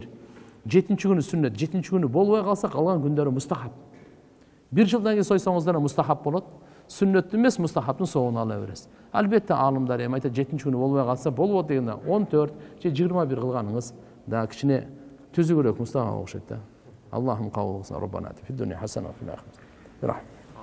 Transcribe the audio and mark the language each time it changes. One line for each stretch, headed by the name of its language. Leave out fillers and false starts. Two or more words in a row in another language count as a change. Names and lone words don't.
Kyrgyz: 7-чи күнү сүннөт, 7-чи күнү болбой калса, калган күндөрү мустахаб. 1 жылдан кийин сойсоңуздар да мустахаб болот. Сүннөттү эмес, мустахабтын соогун ала бересиз. Албетте алымдар эми айтат, 7-чи күнү болбой калса болбот дегенде 14 же 21 кылганыңыз да кичине түзүгүрөөк мустахаб окшойт да. Аллахым кабыл кылсын.
Arabic: ربنا آتنا في الدنيا حسنة وفي الآخرة.